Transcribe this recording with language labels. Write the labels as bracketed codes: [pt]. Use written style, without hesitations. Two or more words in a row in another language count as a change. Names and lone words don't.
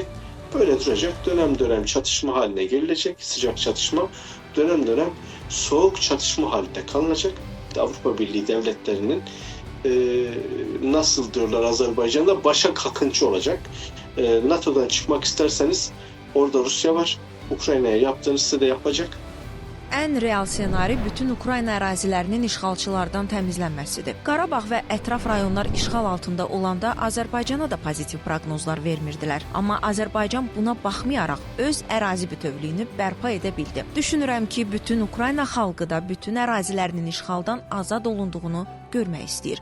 [tr] Böyle duracak, dönem dönem çatışma haline gelecek, sıcak çatışma, dönem dönem soğuk çatışma halinde kalınacak. Avrupa Birliği devletlerinin nasıl diyorlar Azerbaycan'da başa kakınçı olacak. NATO'dan çıkmak isterseniz orada Rusya var. Ukrayna'ya yaptığınız size de yapacak. [az] Ən real ssenari bütün Ukrayna ərazilərinin işğalçılardan təmizlənməsidir. Qarabağ və ətraf rayonlar işğal altında olanda Azərbaycana da pozitiv proqnozlar vermirdilər. Amma Azərbaycan buna baxmayaraq öz ərazi bütövlüyünü bərpa edə bildi. Düşünürəm ki, bütün Ukrayna xalqı da bütün ərazilərinin işğaldan azad olunduğunu görmək istəyir.